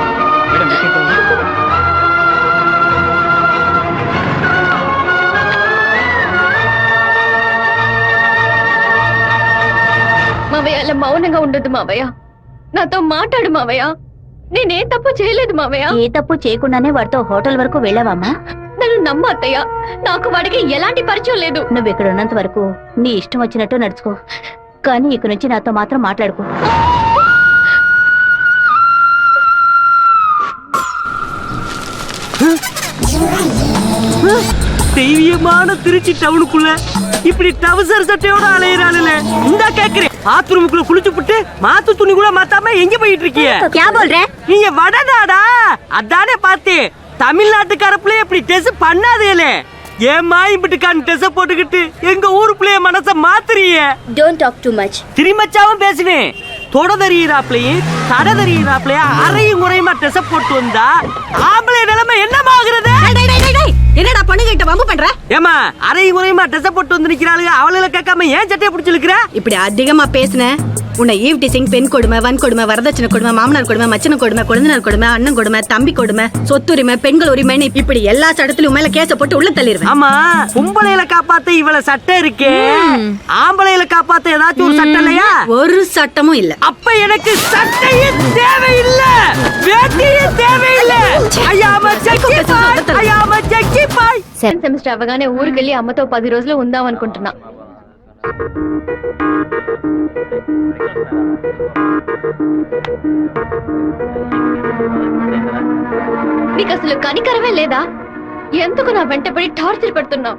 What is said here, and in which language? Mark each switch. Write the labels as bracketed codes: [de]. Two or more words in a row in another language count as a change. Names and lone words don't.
[te] మావయ్య, అలా మౌనంగా ఉండదు మావయ్య. నాతో మాట్లాడు మావయ్య. నేనే తప్పు చేయలేదు మావయ్య. ఏ తప్పు చేయకుండానే వాడితో హోటల్ వరకు వెళ్ళావమ్మా? నన్ను నమ్మ అత్తయ్య, నాకు వాడికి ఎలాంటి పరిచయం లేదు. నువ్వు ఇక్కడ ఉన్నంత వరకు నీ ఇష్టం వచ్చినట్టు నడుచుకో, కానీ ఇక నుంచి నాతో మాత్రం మాట్లాడుకో. [ta] தெய்வீகமான திருச்சி டவுனுக்குள்ள இப்படி டவுசர் சட்டையோட அலையிறானுல இந்த கேக்குறேன். பாத்ரூமுக்குள்ள குளிச்சு புட்டு மாத்து துணி கூட மாத்தாம எங்க போயிட்டு இருக்கீங்க? நீங்க வடநாடா? அதானே பார்த்தேன். தமிழ்நாட்டுக்கார பிள்ளைய இப்படி டெஸ்ட் பண்ணாதேலே. ஏமா இப்படிக்கான டெஸ்ட் போட்டுக்கிட்டு எங்க ஊரு பிள்ளைய மனச மாத்துறீங்க? [en] Don't talk too much. [ta] திருமச்சாவும் பேசுவேன். தொட தறியிறாப்லையும் தட தறியிறாப்லையா அறையும் முறையுமா டெஸ்ட் போட்டு வந்தா ஆம்பளை நிலைமை என்னமாகிறது? என்னடா பொண்ணுகிட்ட வம்பு பண்ற? ஏமா அறையும் முறையுமா டெஸ்ட் போட்டு வந்து நிக்கிறாளுங்க, அவளை கேட்காம ஏன் சட்டையை பிடிச்சிருக்கிற? இப்படி அதிகமா பேசுன உன்னை [en] eve teasing, [ta] பெண் கொடுமை, வன் கொடுமை, வரதட்சணை கொடுமை, மாமனார் கொடுமை, மச்சன கொடுமை, குழந்தைனார் கொடுமை, அண்ணன் கொடுமை, தம்பி கொடுமை, சொத்துரிமை, பெண்கள் உரிமைன்னு இப்படி எல்லா சட்டத்திலும் மேல கேஸ போட்டு உள்ள தள்ளிடுவேன். ஆமா, பொம்பளையில காப்பாத்த இவ்வளவு சட்டம் இருக்கே, ஆம்பளையில காப்பாத்த ஏதாச்சும் ஒரு சட்டம் இல்லையா? ஒரு சட்டமும் இல்ல. அப்ப எனக்கு சட்டையே தேவையில்லை, வேட்டியே தேவையில்லை. [en] I'm sexy boy. [te] సెమిస్టర్ అవగానే ఊరికెళ్ళి అమ్మతో 10 రోజులు ఉందాం అనుకుంటున్నా. నీకు అసలు కనికరమే లేదా? ఎందుకు నా వెంటబడి టార్చర్ పెడుతున్నావు?